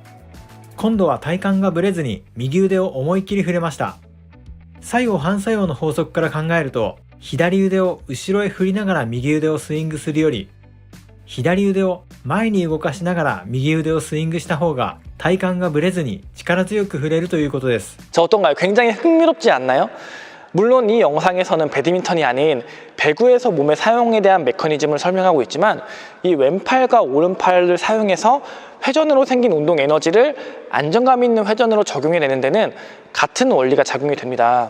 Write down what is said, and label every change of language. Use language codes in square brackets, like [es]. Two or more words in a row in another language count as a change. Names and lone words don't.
[ja] 今度は体幹がぶれずに右腕を思いっきり振れました。作用反作用の法則から考えると、左腕を後ろへ振りながら右腕をスイングするより、左腕を前に動かしながら右腕をスイングした方が体幹がぶれずに力強く振れるということです。 [ko] 자, 어떤가요? 굉장히 흥미롭지 않나요? 물론 이 영상에서는 배드민턴이 아닌 배구에서 몸의 사용에 대한 메커니즘을 설명하고 있지만, 이 왼팔과 오른팔을 사용해서 회전으로 생긴 운동 에너지를 안정감 있는 회전으로 적용해내는 데는 같은 원리가 작용이 됩니다.